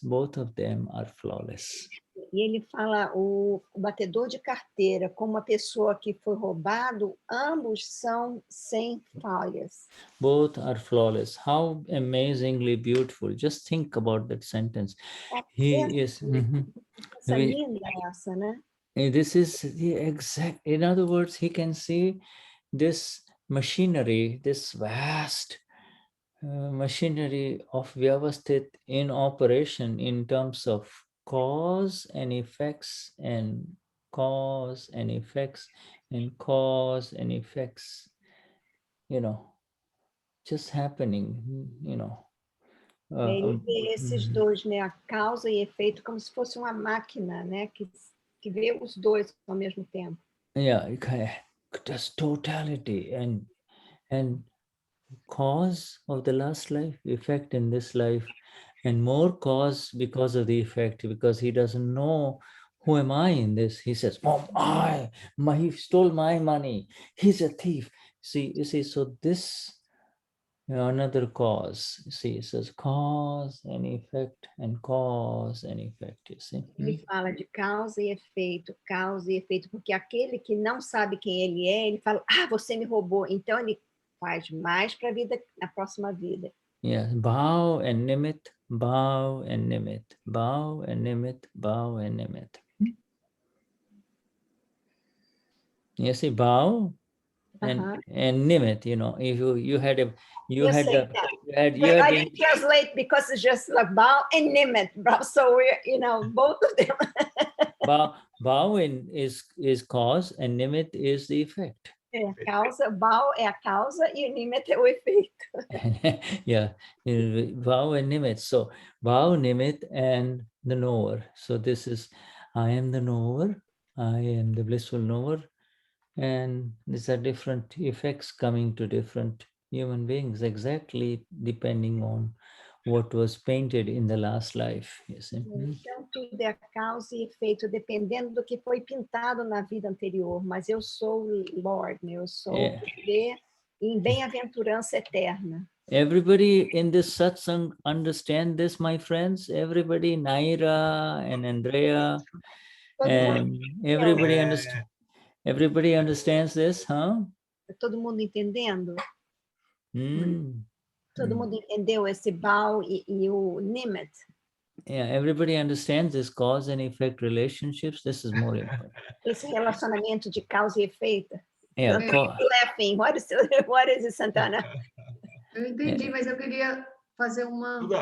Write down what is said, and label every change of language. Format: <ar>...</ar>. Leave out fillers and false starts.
<en>Both of them are flawless.</en> <pt>E ele fala, o batedor de carteira, como a pessoa que foi roubado, ambos são sem falhas.</pt> <en>Both are flawless. How amazingly beautiful. Just think about that sentence. He is...</en> <pt>Essa linda essa, né?</pt> <en>This is the exact... In other words, he can see this machinery, this vast machinery of Vyavasthit in operation in terms of cause and effects and cause and effects and cause and effects, just happening,</en> <pt>Ele vê esses dois, né, a causa e efeito, como se fosse uma máquina, né, que vê os dois ao mesmo tempo.</pt> <en>Yeah, just totality and cause of the last life, effect in this life, and more cause because of the effect, because he doesn't know who am I in this. He says, he stole my money. He's a thief. You see, so this another cause. You see, it says cause and effect and cause and effect, you see.</en> <pt>Ele fala de causa e efeito, porque aquele que não sabe quem ele é, ele fala, você me roubou, então ele faz mais para a vida, na próxima vida.</pt> <en>Yeah, Bhaav and Nimit, Bhaav and Nimit, Bhaav and Nimit, Bhaav and Nimit. You see, Bhaav and Nimit, if you had a I didn't translate because it's just like Bhaav and Nimit, so we're both of them. Bhaav is cause and Nimit is the effect.</en> <pt>Bhaav é a causa e o Nimit é o efeito.</pt> <en>Yeah, Bhaav and Nimit. So Bhaav, Nimit, and the knower. So this is, I am the knower, I am the blissful knower, and these are different effects coming to different human beings, exactly depending on what was painted in the last life. You see?</en> <pt>Então, tudo é causa e efeito, dependendo do que foi pintado na vida anterior. Mas eu sou o Lord, eu sou o poder em bem-aventurança eterna.</pt> <en>Everybody in this satsang understand this, my friends? Everybody, Naira and Andrea, and everybody understands this, huh?</en> <pt>Todo mundo entendendo? Todo mundo entendeu esse Bhaav e o Nimit?</pt> <en>Yeah, everybody understands this cause and effect relationships. This is more important.</en> <pt>Esse relacionamento de causa e efeito.</pt> <en>Yeah, laughing. What is it, Santana?</en> <pt>Eu entendi, mas eu queria fazer uma...</pt>